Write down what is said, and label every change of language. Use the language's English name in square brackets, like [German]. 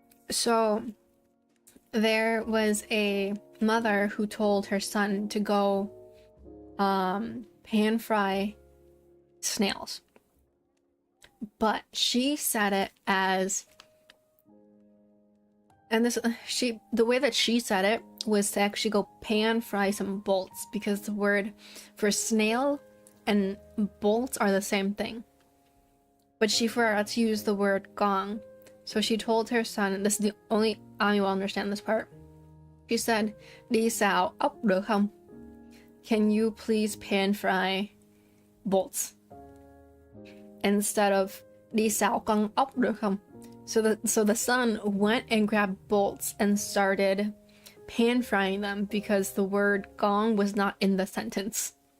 [English] So there was a mother who told her son to go pan fry snails, but she said it as, and the way that she said it was to actually go pan fry some bolts, because the word for snail and bolts are the same thing. But she forgot to use the word gong. So she told her son, and this is the only Ami will understand this part. She said, [Vietnamese] "Đi xào ốc được không? [English] Can you please pan fry bolts?" Instead of [Vietnamese] "Đi xào con ốc được không?" [English] So the son went and grabbed bolts and started pan frying them because the word gong was not in the sentence.